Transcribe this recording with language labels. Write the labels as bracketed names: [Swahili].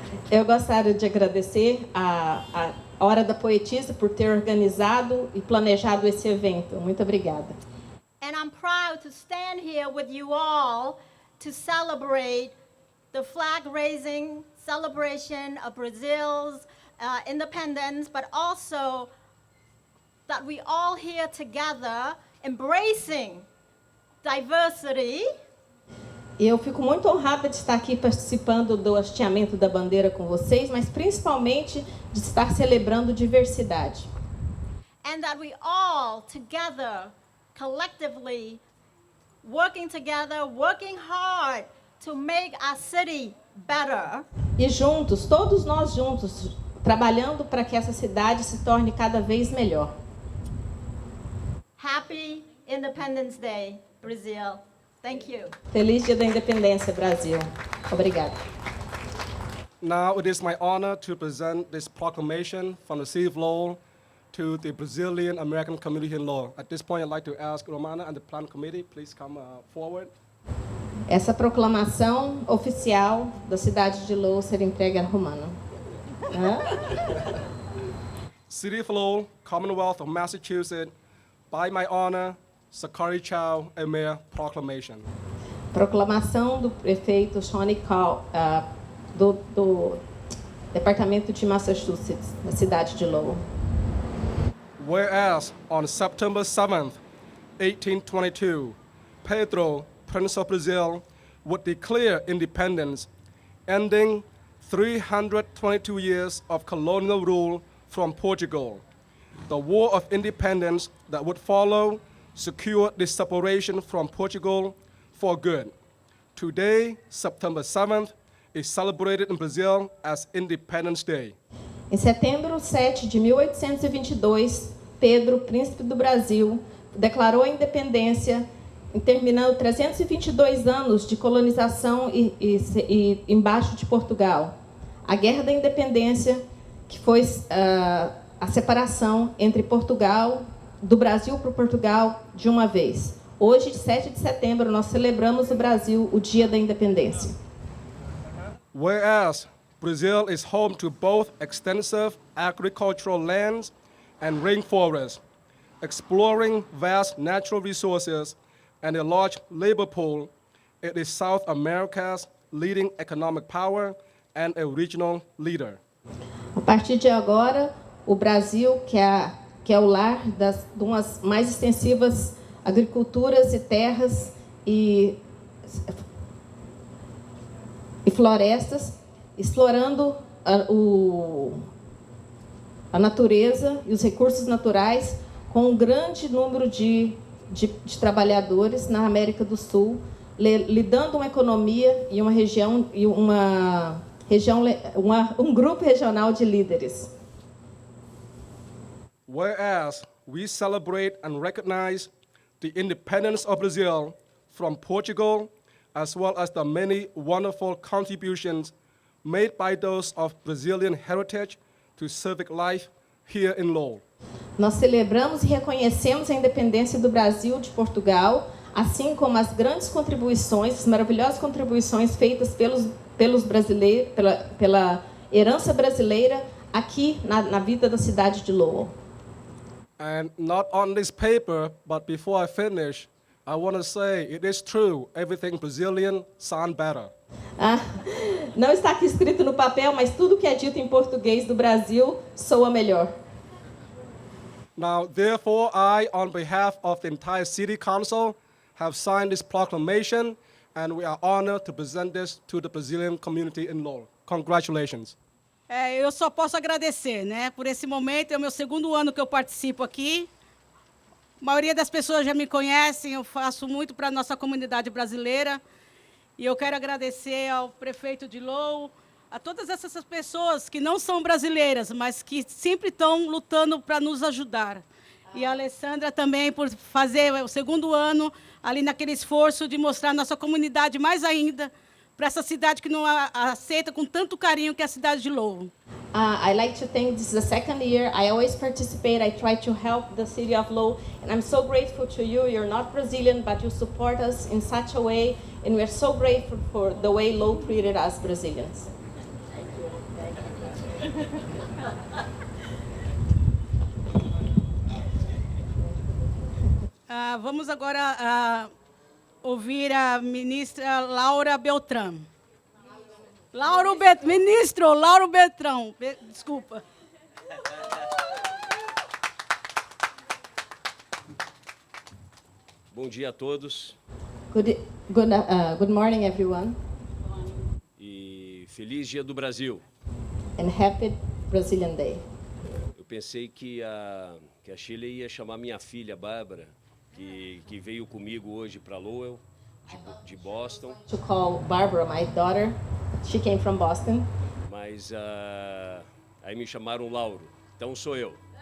[Portuguese] Eu gostaria de agradecer a Hora da Poetisa por ter organizado e planejado esse evento. Muito obrigada. [English] And I'm proud to stand here with you all to celebrate the flag-raising celebration of Brazil's independence, but also that we all here together embracing diversity. [Portuguese] E eu fico muito honrada de estar aqui participando do hasteamento da bandeira com vocês, mas principalmente de estar celebrando diversidade. [English] And that we all together, collectively, working together, working hard to make our city better. [Portuguese] E juntos, todos nós juntos, trabalhando para que essa cidade se torne cada vez melhor. [English] Happy Independence Day, Brazil. Thank you. [Portuguese] Feliz Dia da Independência, Brasil. Obrigada. [English] Now it is my honor to present this proclamation from the City of Lowell to the Brazilian American community in Lowell. At this point, I'd like to ask Romana and the Plan Committee, please come forward. [Portuguese] Essa proclamação oficial da cidade de Lowell será entregue a Romana. [English] City of Lowell, Commonwealth of Massachusetts, by my honor, Sakari Chow, a Mayor Proclamation. [Portuguese] Proclamação do prefeito Shoney Call, do Departamento de Massachusetts, da cidade de Lowell. [English] Whereas on September 7th, 1822, Pedro, Prince of Brazil, would declare independence, ending 322 years of colonial rule from Portugal. The War of Independence that would follow secured the separation from Portugal for good. Today, September 7th, is celebrated in Brazil as Independence Day. [Portuguese] Em setembro 7 de 1822, Pedro, príncipe do Brasil, declarou a independência, terminando 322 anos de colonização e embaixo de Portugal. A Guerra da Independência, que foi a separação entre Portugal, do Brasil para Portugal, de uma vez. Hoje, 7 de setembro, nós celebramos no Brasil o Dia da Independência. [English] Whereas Brazil is home to both extensive agricultural lands and rainforests, exploring vast natural resources and a large labor pool, it is South America's leading economic power and a regional leader. [Portuguese] A partir de agora, o Brasil, que é o lar de umas mais extensivas agriculturas e terras e florestas, explorando a natureza e os recursos naturais com um grande número de trabalhadores na América do Sul, lidando uma economia e um grupo regional de líderes. [English] Whereas we celebrate and recognize the independence of Brazil from Portugal, as well as the many wonderful contributions made by those of Brazilian heritage to civic life here in Lowell. [Portuguese] Nós celebramos e reconhecemos a independência do Brasil de Portugal, assim como as grandes contribuições, as maravilhosas contribuições feitas pelos brasileiros, pela herança brasileira aqui na vida da cidade de Lowell. [English] And not on this paper, but before I finish, I want to say it is true, everything Brazilian sound better. [Portuguese] Não está aqui escrito no papel, mas tudo que é dito em português do Brasil soa melhor. [English] Now, therefore, I, on behalf of the entire City Council, have signed this proclamation, and we are honored to present this to the Brazilian community in Lowell. Congratulations. [Portuguese] Eu só posso agradecer, né, por esse momento. É o meu segundo ano que eu participo aqui. A maioria das pessoas já me conhecem, eu faço muito para a nossa comunidade brasileira. E eu quero agradecer ao prefeito de Lowell, a todas essas pessoas que não são brasileiras, mas que sempre estão lutando para nos ajudar. E a Alessandra também por fazer o segundo ano ali naquele esforço de mostrar a nossa comunidade mais ainda para essa cidade que não aceita com tanto carinho que é a cidade de Lowell. [English] I like to think this is the second year. I always participate. I try to help the city of Lowell. And I'm so grateful to you. You're not Brazilian, but you support us in such a way. And we're so grateful for the way Lowell treated us Brazilians. [Portuguese] Vamos agora ouvir a ministra Laura Beltrão. Ministro Lauro Beltrão. Desculpa. Bom dia a todos. [English] Good morning, everyone. [Portuguese] E feliz Dia do Brasil. [English] And happy Brazilian Day. [Portuguese] Eu pensei que a Shirley ia chamar minha filha, Bárbara, que veio comigo hoje para Lowell, de Boston. [English] To call Barbara, my daughter. She came from Boston. [Portuguese] Mas aí me chamaram Lauro, então sou eu.